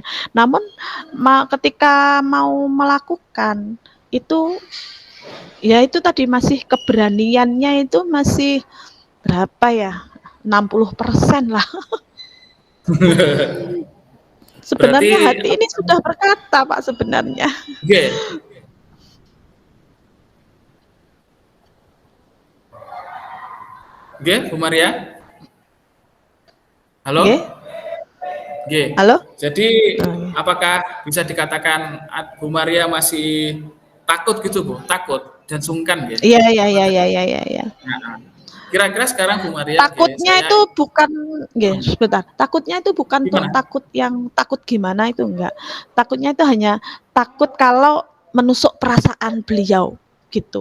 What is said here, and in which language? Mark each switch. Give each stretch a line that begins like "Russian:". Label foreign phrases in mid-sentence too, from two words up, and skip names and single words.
Indonesian: Namun ketika mau melakukan itu ya itu tadi masih keberaniannya itu masih berapa ya? 60% lah. Berarti Sebenarnya hati ini sudah berkata, Pak, sebenarnya. nggih. Nggih, Bu Maria? Halo? Nggih? Nggih. Halo? Jadi Oh, iya. apakah bisa dikatakan Bu Maria masih takut gitu, Bu? Takut dan sungkan nggih? Iya iya iya iya iya iya iya. Nah, kira-kira sekarang Bu Maria nggih, Takutnya saya itu bukan nggih, sebentar. Takutnya itu bukan gimana? takut yang takut gimana itu enggak. Takutnya itu hanya takut kalau menusuk perasaan beliau, gitu.